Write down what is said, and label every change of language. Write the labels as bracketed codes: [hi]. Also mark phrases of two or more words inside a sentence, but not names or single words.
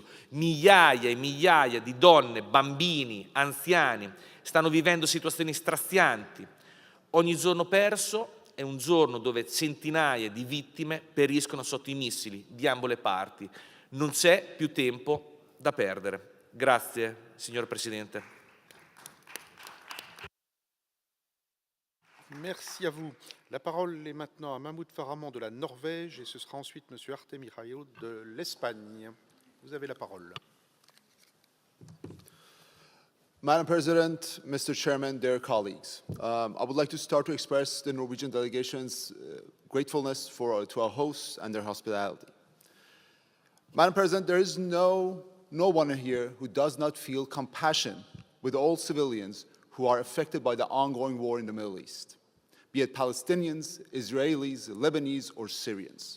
[it] Migliaia e migliaia di donne, bambini, anziani stanno vivendo situazioni strazianti. Ogni giorno perso è un giorno dove centinaia di vittime periscono sotto i missili di ambo le parti. Non c'è più tempo da perdere. Grazie, signor Presidente. [fr] Merci à vous. La parole est maintenant à Mahmoud Farahmand de la Norvège et ce sera ensuite M. Artemi Rayo de l'Espagne. Vous avez la parole. [en] Madam President, Mr. Chairman, dear colleagues, I would like to start to express the Norwegian delegation's gratefulness to our hosts and their hospitality. Madam President, there is no one here who does not feel compassion with all civilians who are affected by the ongoing war in the Middle East, be it Palestinians, Israelis, Lebanese, or Syrians.